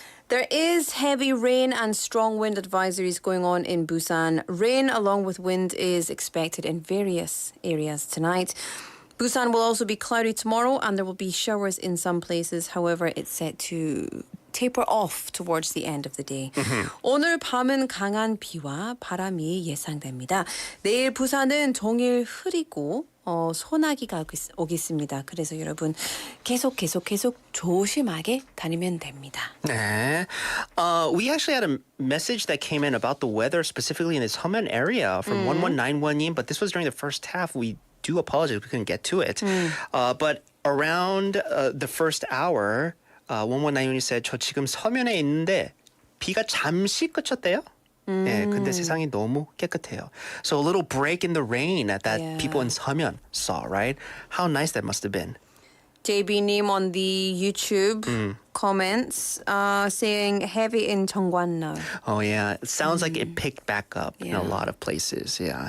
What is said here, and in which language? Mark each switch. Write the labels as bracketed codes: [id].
[en] There is heavy rain and strong wind advisories going on in Busan. Rain along with wind is expected in various areas tonight. Busan will also be cloudy tomorrow and there will be showers in some places. However, it's set to taper off towards the end of the day. [ko] 오늘 밤은 강한 비와 바람이 예상됩니다. 내일 부산은 종일 흐리고 소나기가 오겠습니다. 그래서 여러분 계속 조심하게 다니면 됩니다. 네. [en] We actually had a message that came in about the weather specifically in this Hummun area from 1191님, but this was during the first half. We do apologize we couldn't get to it. But around the first hour, 1191님 said, [ko] 저 지금 서면에 있는데 비가 잠시 그쳤대요. 네, 근데 세상이 너무 깨끗해요. [en] So a little break in the rain that people in 서면 saw, right? How nice that must have been. JB님 on the YouTube comments saying heavy in Cheongwon. Oh, yeah. It sounds like it picked back up in a lot of places. Yeah.